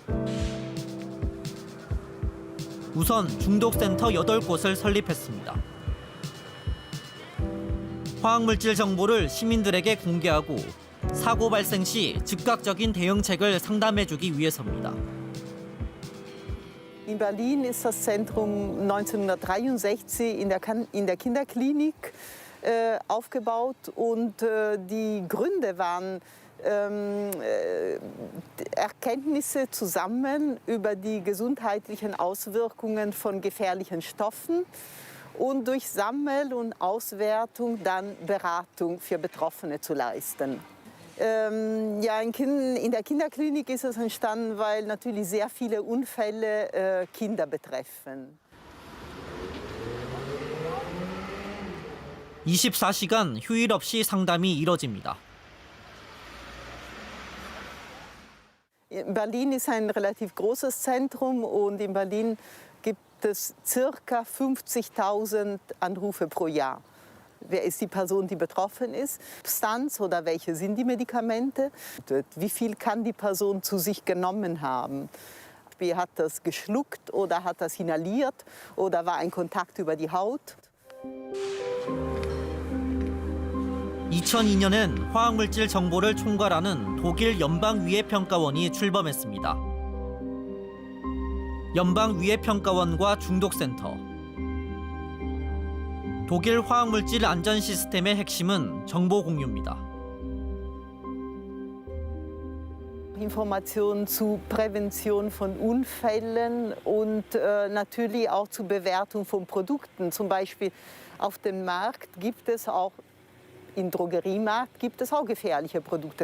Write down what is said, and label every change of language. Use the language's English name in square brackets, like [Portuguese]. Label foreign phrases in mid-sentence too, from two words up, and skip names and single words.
[Korean] 우선 중독센터 8곳을 설립했습니다. 화학물질 정보를 시민들에게 공개하고 사고 발생 시 즉각적인 대응책을 상담해주기 위해서입니다. [German] In Berlin ist das Zentrum 1963 in der Kinderklinik aufgebaut und die Gründe waren Erkenntnisse zu sammeln über die gesundheitlichen Auswirkungen von gefährlichen Stoffen und durch Sammel- und Auswertung dann Beratung für Betroffene zu leisten. Ja, in der Kinderklinik ist es entstanden, weil natürlich sehr viele Unfälle Kinder betreffen. [Korean] 24시간 휴일 없이 상담이 이뤄집니다. [German] Berlin ist ein relativ großes Zentrum und in Berlin gibt es circa 50.000 Anrufe pro Jahr. Wer ist die Person, die betroffen ist? Substanz oder welche sind die Medikamente? Wie viel kann die Person zu sich genommen haben? Hat das geschluckt oder hat das inhaliert oder war ein Kontakt über die Haut? [Korean] 2002년엔 화학물질 정보를 총괄하는 독일 연방위해평가원이 출범했습니다. 연방위해평가원과 중독센터. 독일 화학물질 안전 시스템의 핵심은 정보 공유입니다. [German] Informationen zu Prävention von Unfällen und natürlich auch zur Bewertung von Produkten. Zum Beispiel auf dem Markt gibt es auch im Drogeriemarkt gibt es auch gefährliche Produkte.